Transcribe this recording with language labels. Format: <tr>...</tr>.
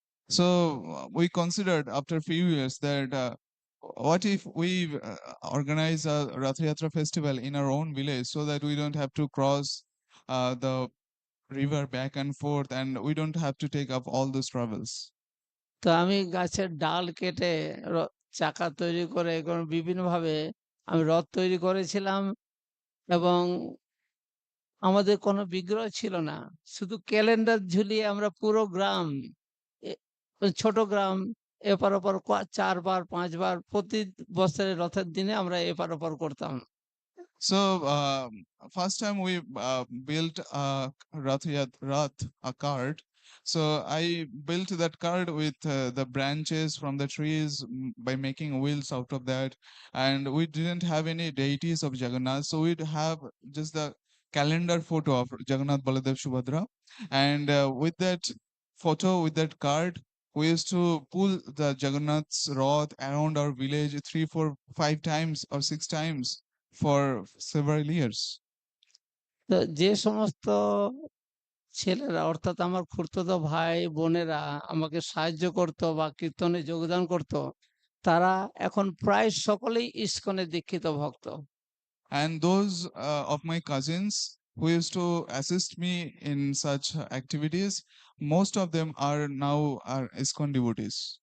<en>So we considered after a few years that what if we organize a Rath Yatra festival in our own village, so that we don't have to cross the river back and forth, and we don't have to take up all those travels.</en> <bn>তো আমি গাছের ডাল কেটে চাকা তৈরি করে এরকম বিভিন্নভাবে আমি রথ তৈরি করেছিলাম, এবং আমাদের কোনো বিগ্রহ ছিল না। শুধু ক্যালেন্ডার ঝুলিয়ে আমরা পুরো গ্রাম, এ ছোট গ্রাম, এপার ওপার ৪ বার ৫ বার প্রতি বছরের রথের দিনে আমরা এপার ওপার করতাম।</bn> <en>So first time we built a Rath, a cart. So I built that cart with the branches from the trees, by making wheels out of that, and we didn't have any deities of Jagannath, so we'd have just the calendar photo of Jagannath, Baladev, Subhadra, and with that photo, with that cart, we used to pull the Jagannath's rod around our village 3, 4, 5 times or 6 times for several years.</en> <bn>তো যে সমস্ত ছেলেরা অর্থাৎ আমার খুড়তুতো ভাই বোনেরা আমাকে সাহায্য করতো বা কীর্তনে যোগদান করতো, তারা এখন প্রায় সকলেই ইসকনে দীক্ষিত ভক্ত।</bn> <en>And those of my cousins who used to assist me in such activities, most of them are now are ISKCON devotees.</en>